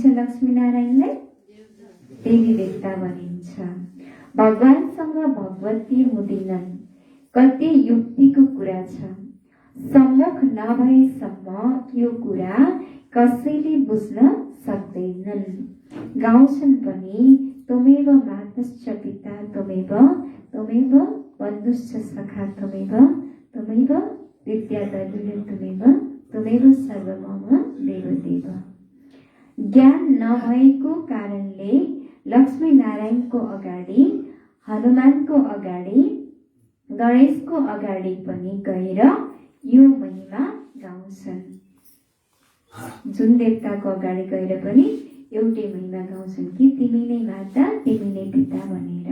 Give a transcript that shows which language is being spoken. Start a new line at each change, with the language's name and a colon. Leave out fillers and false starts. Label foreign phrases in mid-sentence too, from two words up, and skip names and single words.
Nepali: लक्ष्मी नारायणलाई देवी देवता भनिन्छ। भगवानसँग भगवती हुँदिनन्, कति युक्तिको कुरा छ। सम्मुख नभएसम्म यो कुरा कसैले बुझ्न सक्दैनन्। गाउँछन् पनि
Sanskrit: त्वमेव मातश्च पिता त्वमेव, त्वमेव बन्धुश्च सखा त्वमेव, त्वमेव विद्याधरी त्वमेव, त्वमेव सर्वमम देवदेव।
Nepali: ज्ञान नभएको कारणले लक्ष्मी नारायणको अगाडि, हनुमानको अगाडि, गणेशको अगाडि पनि गएर यो महिमा गाउँछन्। जुन देवताको अगाडि गएर पनि एउटै महिमा गाउँछन् कि तिमी नै माता, तिमी नै पिता भनेर।